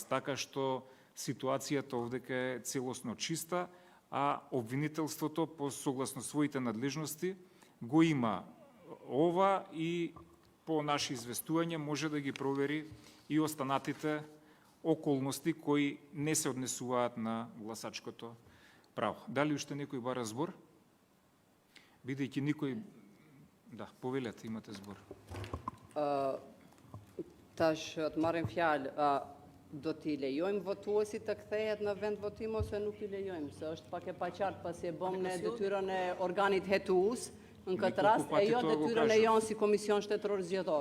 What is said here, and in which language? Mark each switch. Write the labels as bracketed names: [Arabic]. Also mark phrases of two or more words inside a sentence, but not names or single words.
[Macedonian] Така што ситуацијата овдека е целосно чиста, а обвинителството по согласно своите надлежности го има ова и по наши известувања може да ги провери и останатите околности кои не се однесуваат на гласачкото право. Дали уште некој бара збор? Бидејќи никој... Да, повелете, имате збор. [Albanian] Tash të marrim fjalë, do t'i lejojmë votuesit të kthehet në vend votim ose nuk i lejojmë, se është pak e paqartë pasi e bëm në detyrën e organit hetues, në këtë rast e jo detyrën e jonë si Komision Shtetëror Zgjedhor.